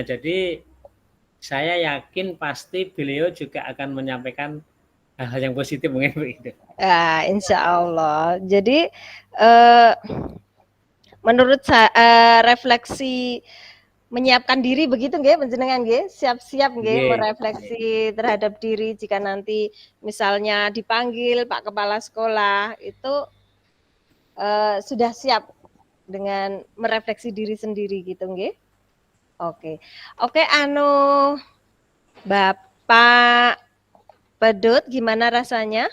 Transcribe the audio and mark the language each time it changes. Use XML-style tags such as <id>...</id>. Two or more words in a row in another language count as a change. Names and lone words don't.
<id>Jadi saya yakin pasti beliau juga akan menyampaikan hal-hal yang positif mungkin begitu.</id> <ar>إن شاء الله.</ar> <id>Jadi menurut saya refleksi menyiapkan diri begitu</id> <jv>nggih panjenengan nggih,</jv> <id>siap-siap nggih merefleksi terhadap diri jika nanti misalnya dipanggil Pak Kepala Sekolah itu sudah siap dengan merefleksi diri sendiri gitu nggih. Oke, Bapak Pedut gimana rasanya?</id>